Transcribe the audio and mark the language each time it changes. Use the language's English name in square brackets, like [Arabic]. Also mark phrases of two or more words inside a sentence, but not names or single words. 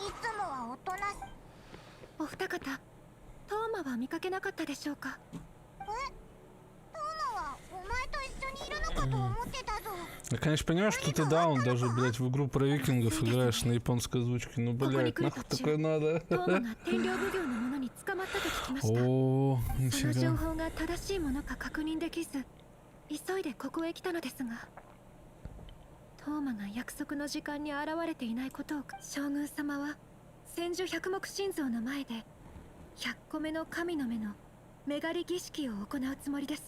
[Russian] Я, конечно, понимаю, что ты даун, даже, блядь, в игру про викингов играешь на японской озвучке. Ну, блядь, нахуй такое надо? О, нифига. [Japanese] 急いでここへ来たのですが、トーマが約束の時間に現れていないことを将軍様は千手百目心臓の前で100個目の神の目の目狩り儀式を行うつもりです。